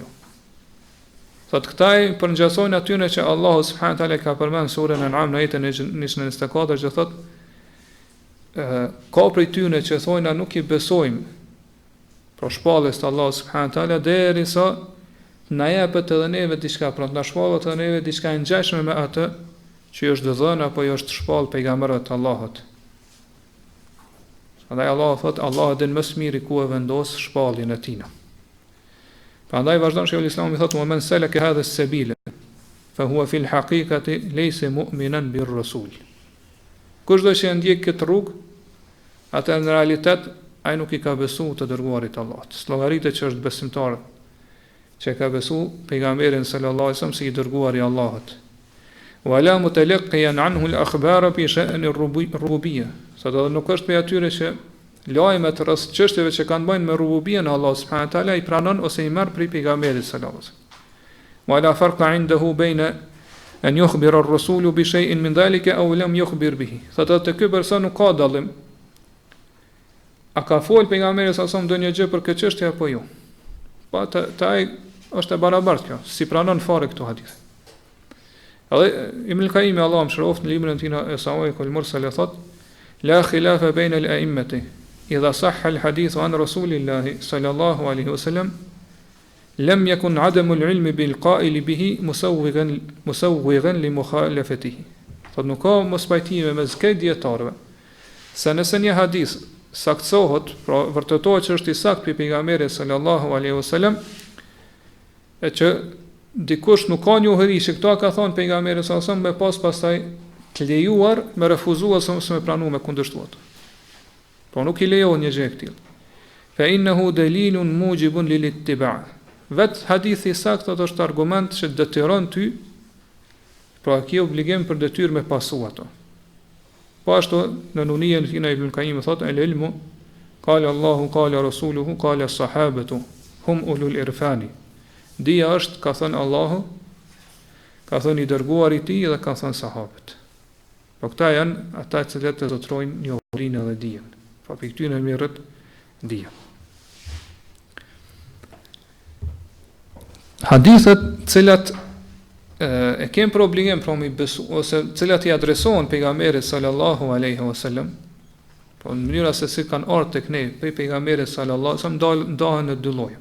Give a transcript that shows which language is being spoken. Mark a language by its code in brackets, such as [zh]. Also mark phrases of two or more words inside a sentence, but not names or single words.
[sq] Thotë këta i përngjasojnë atyre që Allahu [ar] سبحانه وتعالى [sq] ka përmendur surën An'am në ajetin e 124 që thotë ka prej tyre që thonë na nuk i besojmë për shpalljes të Allahu [ar] سبحانه وتعالى [sq] derisa na japet edhe neve diçka, pra na shpallet edhe neve diçka e ngjashme me atë që është dhënë apo jo është shpall pejgamberëve të Allahut. Prandaj Allahu thotë Allahu din më së miri ku e vendos shpalljen e tij. Prandaj vazhdon Shehu l-Islami thotë: [ar] "ومن سلك هذا السبيل فهو في الحقيقة ليس مؤمنا بالرسول." [sq] Kushdo që ndjek këtë rrugë, atë në realitet ai nuk i ka besuar të dërguarit të Allahut. Llogaritë që është besimtar, që ka besuar pejgamberin [ar] صلى الله عليه وسلم [sq] si i dërguari i Allahut. [ar] ولا متلقيا عنه الأخبار في شأن الربوبية. [sq] Sa do nuk është për atyre që lajmet rreth çështjeve që kanë bënë me rububien e Allahut [ar] سبحانه وتعالى [sq] i pranon ose i marr prej pejgamberit [ar] صلى الله عليه وسلم. ولا فرق عنده بين أن يخبر الرسول بشيء من ذلك أو لم يخبر به. [sq] Sa do të ky person nuk ka dallim. A ka fol pejgamberi [ar] صلى الله عليه وسلم [sq] ndonjë gjë për këtë çështje apo jo? Po ai është e barabartë kjo, si pranon fare këto hadithe. Edhe Ibn al-Qayyim Allahu mëshiroft në librin e tij e Sawa'iq al-Mursal thotë: [ar] "لا خلاف بين الأئمة إذا صح الحديث عن رسول الله صلى الله عليه وسلم لم يكن عدم العلم بالقائل به مسوغا لمخالفته." [sq] Thotë nuk ka mospajtime mes këtyre dietarëve se nëse një hadith saktësohet, pra vërtetohet që është i saktë për pejgamberin [ar] صلى الله عليه وسلم, [sq] e që dikush nuk ka njohuri që këto ka thonë pejgamberi [ar] صلى الله عليه وسلم, [sq] me pastaj të lejuar me refuzuar ose me pranuar me kundërshtuar. Po nuk i lejohet një gjë e tillë. [ar] فإنه دليل موجب للاتباع'. [sq] Vet hadithi i saktë është argument që detyron ty Pra ki obligim për detyrë me pasu ato. Po ashtu në Nunien Fina Ibn Qayyim thotë [ar] العلم قال الله قال رسوله قال الصحابة هم أولو العرفان. [sq] Dija është, ka thënë Allahu, ka thënë i dërguari i tij dhe ka thënë sahabët. Po këta janë ata që të zotrojnë njohurinë dhe dijen. Pa për këtyre merret dija. Hadithet cilat e kem për obligim pra mi besu, ose cilat i adresohen pejgamberit [ar] صلى الله عليه وسلم, [sq] po në mënyra se si kanë ardhur tek ne pejgamberit [ar] صلى الله عليه وسلم [sq] ndahen në dy lloje.